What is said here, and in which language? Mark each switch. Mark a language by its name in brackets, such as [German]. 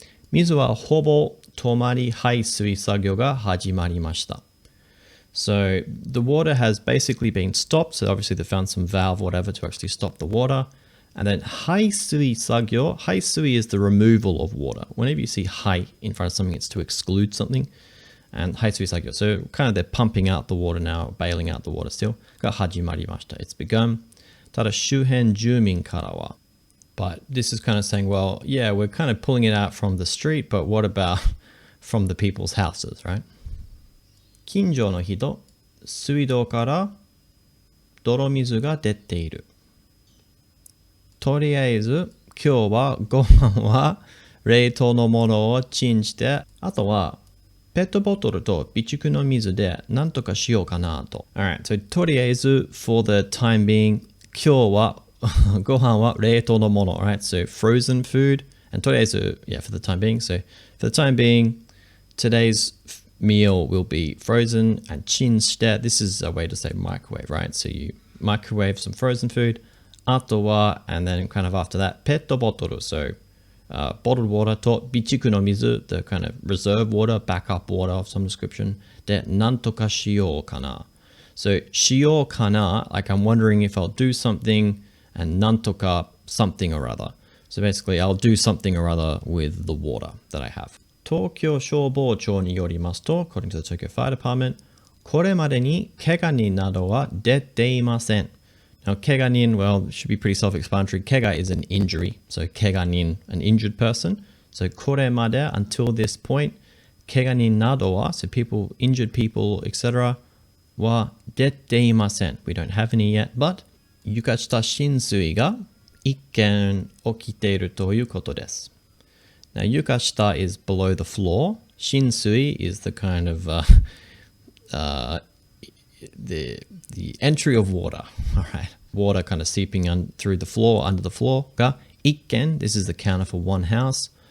[Japanese] 水はほぼ止まり排水作業が始まりました. [English] So the water has basically been stopped. So obviously they found some valve or whatever to actually stop the water. And then 排水作業, 排水 is the removal of water. Whenever you see 排 in front of something, it's to exclude something. And 排水作業, so kind of they're pumping out the water now, bailing out the water still. [Japanese] が始まりました. [English] It's begun. [Japanese] ただ周辺住民からは. [English] But this is kind of saying, well, yeah, we're kind of pulling it out from the street, but what about from the people's houses, right? [Japanese] 近所の人、水道から泥水が出ている。とりあえず、今日はご飯は冷凍のものをチンして、あとはペットボトルと備蓄の水で何とかしようかなと。 Alright, so とりあえず [English] for the time being, [Japanese] 今日はご飯は冷凍のもの。 [English] Alright, so frozen food. And とりあえず, yeah, for the time being. So for the time being, today's meal will be frozen and チンして. This is a way to say microwave, right? So you microwave some frozen food. あとは, and then kind of after that, ペットボトル. So bottled water [Japanese] と備蓄の水, [English] the kind of reserve water, backup water of some description. [Japanese] で、なんとかしようかな. [English] So しようかな, like I'm wondering if I'll do something, and なんとか something or other. So basically I'll do something or other with the water that I have. [Japanese] 東京消防庁によりますと, [English] according to the Tokyo Fire Department, [Japanese] これまでに怪我人などは出ていません. [English] Now, 怪我人, well, it should be pretty self-explanatory. 怪我 is an injury. So 怪我人, an injured person. So これまで, until this point, [Japanese] 怪我人などは, [English] so people, injured people, etc. [Japanese] は出ていません. [English] We don't have any yet, but [Japanese] 床下浸水が一件起きているということです. [English] Now, 床下 is below the floor. 浸水 is the kind of the entry of water. All right, water kind of seeping through the floor, under the floor. [Japanese] が一件, [English] this is the counter for one house.